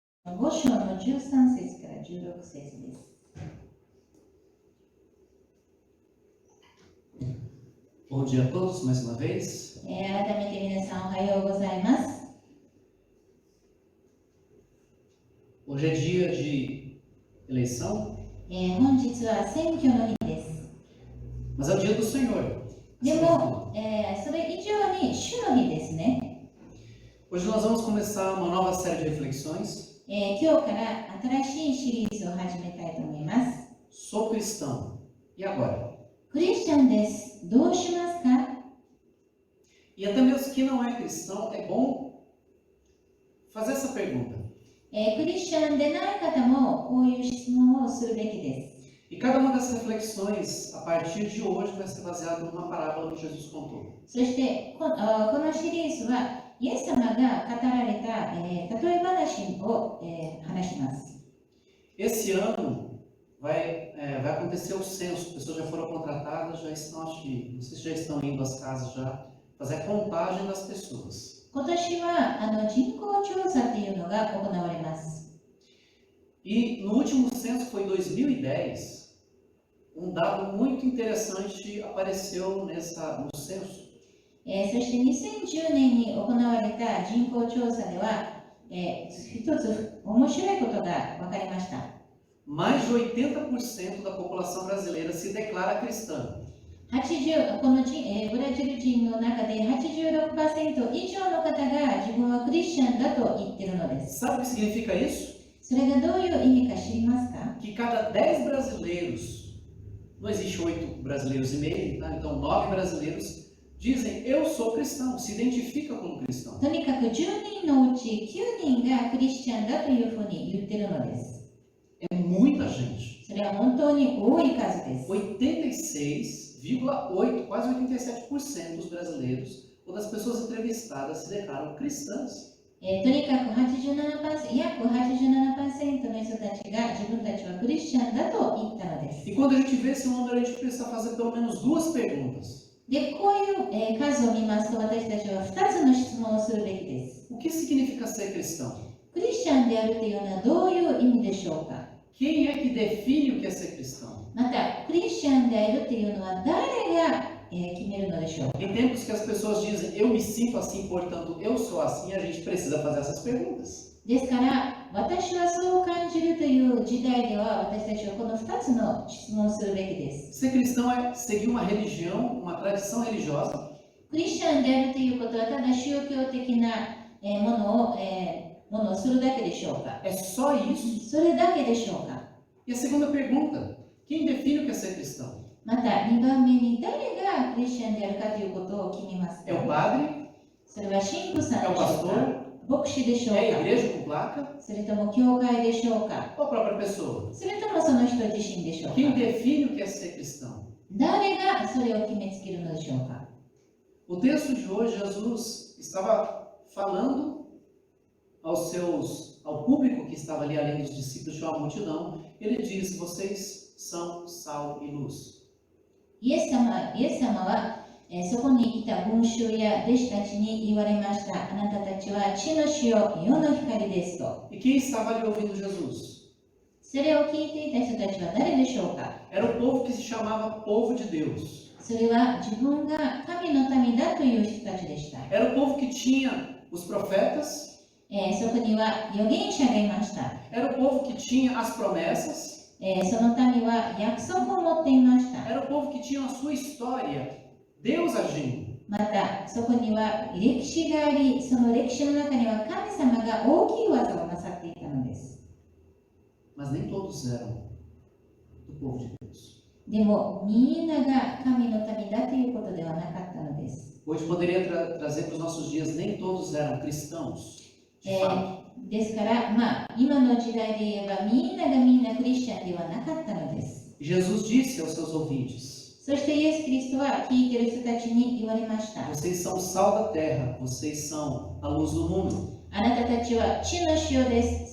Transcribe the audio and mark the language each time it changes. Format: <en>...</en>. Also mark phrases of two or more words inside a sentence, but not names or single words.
<ja>5 章の13節から16節です。</ja> <pt>Bom dia a todos, mais uma vez.</pt> <ja>改めて皆さんおはようございます。</ja> <pt>Hoje é dia de eleição,</pt> <ja>本日は選挙の日です。</ja> <pt>mas é o dia do Senhor.</pt> <ja>でも、それ以上に主の日ですね。</ja> <pt>Hoje nós vamos começar uma nova série de reflexões</pt> <ja>今日から新しいシリーズを始めたいと思います。</ja> <pt>Sou cristão. E agora?</pt> <ja>クリスチャンです。どうしますか？</ja> <pt>E até mesmo que não é cristão, é bom fazer essa pergunta.</pt> <ja>クリスチャンでない方もこういう質問をするべきです。</ja> <pt>E cada uma dessas reflexões, a partir de hoje, vai ser baseada numa parábola que Jesus contou.</pt> <ja>そしてこのシリーズはイエス様が語られた、例え話を、話します。</ja> <pt>Esse ano vai acontecer o censo. Pessoas já foram contratadas, já estão, acho que vocês já estão indo às casas já fazer a contagem das pessoas.</pt> <ja>今年は人口調査というのが行われます。</ja> <pt>E no último censo, que foi em 2010, dado muito interessante apareceu no censo.</pt> <ja>そして2010年に行われた人口調査では、一つ面白いことが分かりました。</ja> <pt>Mais de 80% da população brasileira se declara cristã.</pt> <ja>このブラジル人の中で 86% 以上の方が自分はクリスチャンだと言っているのです。</ja> <pt>Sabe o que significa isso?</pt> <ja>それがどういう意味か知りますか？</ja> <pt>Que cada 10 brasileiros, não existe 8 brasileiros e meio, tá? Então 9 brasileiros dizem eu sou cristão, se identifica como cristão.</pt> <ja>とにかく10人のうち9人がクリスチャンだというふうに言っているのです。</ja> <pt>É muita gente.</pt> <ja>それは本当に多い数です。</ja> <pt>86,8%, quase 87% dos brasileiros ou das pessoas entrevistadas se declaram cristãs.</pt> <ja>とにかく 約 87% の人たちが自分たちはクリスチャンだと言ったのです。</ja> <pt>E quando a gente vê esse número, a gente precisa fazer pelo menos duas perguntas.</pt> <ja>で、こういう数を見ますと私たちは2つの質問をするべきです。</ja> <pt>O que significa ser cristão?</pt> <ja>クリスチャンであるというのはどういう意味でしょうか？</ja> <pt>Quem é que define o que é ser cristão?</pt> <ja>また、クリスチャンであるというのは誰が決めるのでしょうか？</ja> <pt>Em tempos que as pessoas dizem eu me sinto assim, portanto eu sou assim, a gente precisa fazer essas perguntas.</pt> <ja>ですから、私はそう感じるという時代では私たちはこの2つの質問をするべきです。</ja> <pt>Ser cristão é seguir uma religião, uma tradição religiosa.</pt> <ja>クリスチャンであるということはただ宗教的なものをするだけでしょうか？</ja> <pt>É só isso.</pt> <ja>それだけでしょうか？</ja> <pt>E a segunda pergunta, quem define o que é ser cristão?</pt> <ja>また2番目に誰がクリスチャンであるかということを決めますか？</ja> <pt>É o padre?</pt> <ja>それは神父さん</ja> <pt>É</pt> <ja>で</ja> <pt>o</pt> <ja>しょうか？</ja> <pt>pastor?</pt> <ja>牧師でしょう</ja> <pt>É a</pt> <ja>か？</ja> <pt>igreja com placa?</pt> <ja>それとも教会でしょうか？</ja> <pt>Ou a própria pessoa?</pt> <ja>それともその人自身でしょうか？</ja> <pt>Quem define o que é ser cristão?</pt> <ja>誰がそれを決めつけるのでしょうか？</ja> <pt>O texto de hoje, Jesus estava falando ao público que estava ali além dos discípulos, de uma multidão. Ele diz, vocês são sal e luz.</pt> <ja>イエス様は、そこに来た群衆や弟子たちに言われました。あなたたちは地の塩、世の光ですと。</ja> <pt>E quem estava ali ouvindo Jesus?</pt> <ja>それを聞いていた人たちは誰でしょうか？</ja> <pt>Era o povo que se chamava povo de Deus.</pt> <ja>それは自分が神の民だという人たちでした。</ja> <pt>Era o povo que tinha os profetas.</pt> <ja>そこには預言者がいました。</ja> <pt>Era o povo que tinha as promessas.</pt> <ja>その民は約束を持っていました。</ja> <pt>Era o povo que tinha a sua história. Deus agindo.</pt> <ja>また、そこには歴史があり、その歴史の中には神様が大きい技をなさっていたのです。</ja> <pt>Mas nem todos eram do povo de Deus.</pt> <ja>でも、みんなが神の民だということではなかったのです。</ja> <pt>Hoje poderia trazer para os nossos dias, nem todos eram cristãos. De fato.</pt> <ja>ですから、今の時代で言えばみんなクリスチャンではなかったのです。</ja> <pt>Jesus disse aos seus ouvintes,</pt> <ja>そしてイエス・キリストは聞いている人たちに言われました。</ja> <pt>vocês são o sal da terra, vocês são a luz do mundo.</pt> <ja>あなたたちは地の塩です。</ja>